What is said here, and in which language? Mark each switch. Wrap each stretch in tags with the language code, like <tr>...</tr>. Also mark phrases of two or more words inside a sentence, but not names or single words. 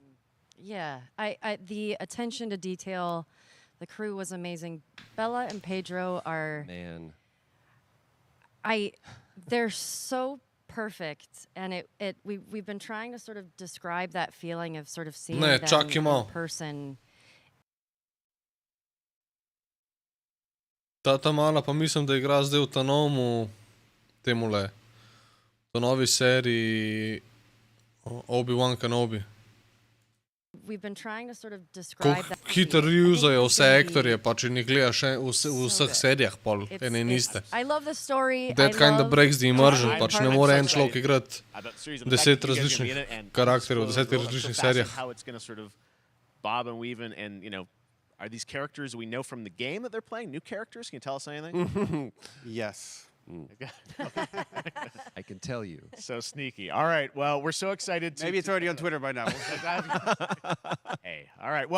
<en>Yeah, the attention to detail, the crew was amazing. Bella and Pedro are they're so perfect, and we've been trying to sort of describe that feeling of sort of seeing them in person.</en> <sl>Ta mala pa mislim, da igra zdaj v ta novi seriji Obi-Wan Kenobi.</sl> <en>We've been trying to sort of describe that.</en> <sl>Hitro reusajo vse aktorje, pa če ne gledaš v vseh serijah pol ene in iste.</sl> <en>I love the story. That kind of breaks the immersion,</en> <sl>pač ne more en človek igrati 10 različnih karakterjev v 10 različnih serijah.</sl> <en>How it's going to sort of bob and weave and are these characters we know from the game that they're playing? New characters? Can you tell us anything? Yes. I can tell you. So sneaky. All right. Well, we're so excited. Maybe it's already on Twitter by now. Hey. All right.</en>